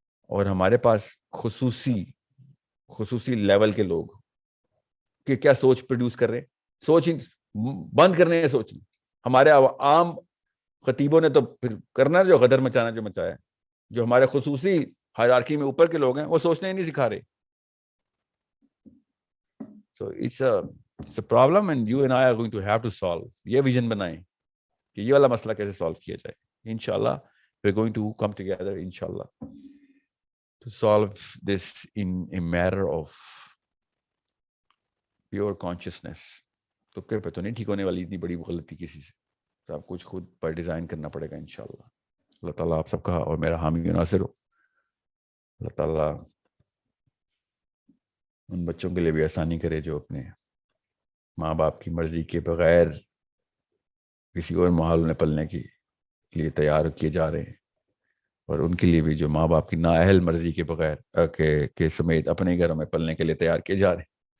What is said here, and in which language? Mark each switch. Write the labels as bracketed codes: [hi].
[ur] اور ہمارے پاس خصوصی لیول کے لوگ کہ کیا سوچ پروڈیوس کر رہے, سوچ ہی بند کرنے ہیں سوچ. ہمارے عام خطیبوں نے تو پھر کرنا جو غدر مچانا جو مچایا. جو ہمارے خصوصی ہائرارکی میں اوپر کے لوگ ہیں وہ سوچنے ہی نہیں سکھا رہے. [en] So it's a problem and you and I are going to have to solve. [ur] یہ ویژن بنائیں کہ یہ والا مسئلہ کیسے سالو کیا جائے. [en] انشاءاللہ we're going to come together inshallah to solve this in a matter of pure consciousness. [ur] تو پہ تو نہیں ٹھیک ہونے والی اتنی بڑی غلطی کسی سے. سب کچھ خود پر ڈیزائن کرنا پڑے گا انشاءاللہ. اللہ تعالیٰ آپ سب کا اور میرا حامی و ناصر ہو. اللہ تعالیٰ ان بچوں کے لیے بھی آسانی کرے جو اپنے ماں باپ کی مرضی کے بغیر کسی اور ماحول میں پلنے کے لیے تیار کیے جا رہے ہیں, اور ان کے لیے بھی جو ماں باپ کی نااہل مرضی کے بغیر کے سمیت اپنے گھروں میں پلنے کے لیے تیار کیے جا رہے ہیں.